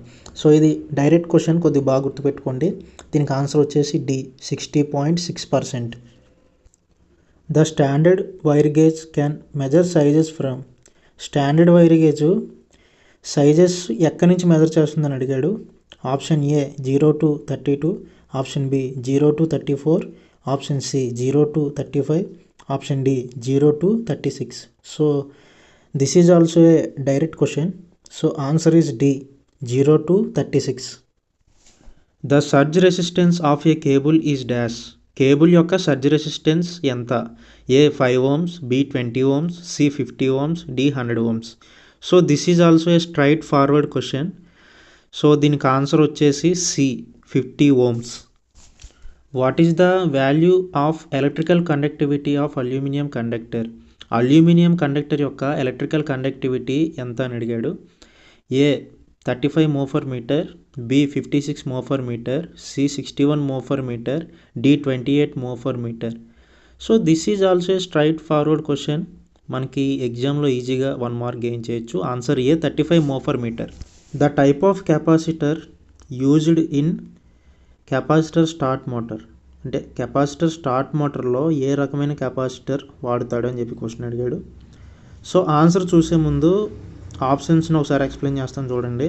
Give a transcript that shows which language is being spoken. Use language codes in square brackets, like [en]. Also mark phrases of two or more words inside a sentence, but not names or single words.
[te] సో ఇది [en] direct question, [te] కొద్దిగా బాగా గుర్తుపెట్టుకోండి. దీనికి ఆన్సర్ వచ్చేసి డి 60.6%. [en] the standard wire gauge can measure sizes from, standard wire gauge sizes [te] ఎక్కడి నుంచి మెజర్ చేస్తుందని అడిగాడు. [en] option A 0 to 32, option B 0 to 34, option C 0 to 35, option D 0 to 36. so this is also a direct question. so answer is D 0 to 36. the surge resistance of a cable is dash, [te] కేబుల్ యొక్క సర్జ్ రెసిస్టెన్స్ ఎంత? [en] A 5 ohms, B 20 ohms, C 50 ohms, D 100 ohms. so this is also a straightforward question. [te] సో దీనికి ఆన్సర్ వచ్చేసి [en] C 50 ohms. what is the value of electrical conductivity of aluminium conductor, aluminium conductor యొక్క electrical conductivity [te] ఎంత అని అడిగాడు. [en] A 35 mho per meter, B 56 mho per meter, C 61 mho per meter, D 28 mho per meter. so this is also a straightforward question. [te] మనకి ఎగ్జామ్లో ఈజీగా 1 [en] mark gain [te] చేయొచ్చు. [en] answer A 35 mho per meter. the type of capacitor used in capacitor start motor, [te] అంటే కెపాసిటర్ స్టార్ట్ మోటార్లో ఏ రకమైన కెపాసిటర్ వాడతాడు అని చెప్పి క్వశ్చన్ అడిగాడు. సో ఆన్సర్ చూసే ముందు ఆప్షన్స్ని ఒకసారి ఎక్స్ప్లెయిన్ చేస్తాను చూడండి.